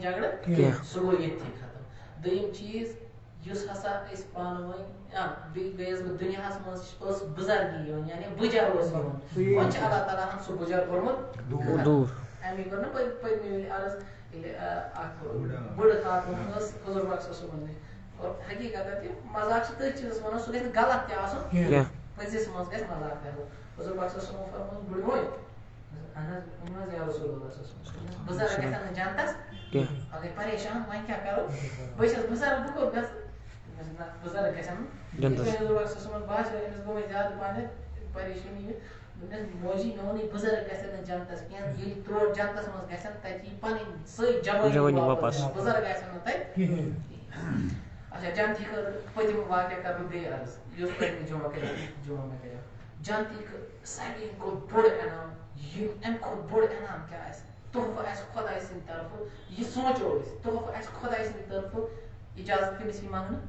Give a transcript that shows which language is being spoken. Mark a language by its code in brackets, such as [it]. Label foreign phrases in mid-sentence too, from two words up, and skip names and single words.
[ks] جگڑٕ سُہ گوٚو ییٚتھی ختم دوٚیِم چیٖز یُس ہسا أسۍ پانہٕ ؤنۍ بیٚیہِ گٔیس بہٕ دُنیاہس منٛز ٲس بُزرگی یِوان یعنی بُجر اوس یِوان وۄنۍ چھُ اللہ تعالیٰ ہن سُہ بُجر کوٚرمُت دوٗر امی کٔر نہٕ پٔتمہِ وِلہِ عرض بڑ خاتون حضور پاک [ar] صلی اللہ علیہ وسلم [ks] اور حقیقت مذاق تھی چیز ونان سہ گھِ غلط تہ پزس مز گھِ مذاق کر حضور پاک [ar] صلی اللہ علیہ وسلم [ks] فرمون بڑ بوے اہن [ar] یا رسول اللہ صلی اللہ علیہ وسلم [ks] بزرگ گژھن جنتس اگر پریشان وۄنۍ کیٛاہ کرو بہٕ چھس بزرگ بہٕ کوٚت گژھٕ بزرگ گژھن جنتس حضور پاک [ar] صلی اللہ علیہ وسلم [ks] باسیو أمِس گوٚو وۄنۍ زیادٕ پہنتھ پریشٲنی دوٚپنس موجی مےٚ ووٚنُے بزرگ گژھن نہٕ جنتس کینٛہہ ییٚلہِ تور جنتس منٛز گژھن تتہِ یی پنٕنۍ سٲری جوانی واپس بزرگ آسن نہٕ تتہِ اچھا جنتی خٲطرٕ پٔتِم واقعہ کرٕ بہٕ بیٚیہِ عرض یُس پٔتمہِ جمعہ مےٚ کریو جنتی ساروی کھۄتہٕ بوٚڑ انعام یہِ امہِ کھۄتہٕ بوٚڑ انعام کیٛاہ آسہِ تحفہٕ آسہِ خۄداے سٕنٛدِ طرفہٕ یہِ سونٛچو أسۍ تحفہٕ آسہِ خۄداے سٕنٛدِ طرفہٕ اجازت کٔمِس یی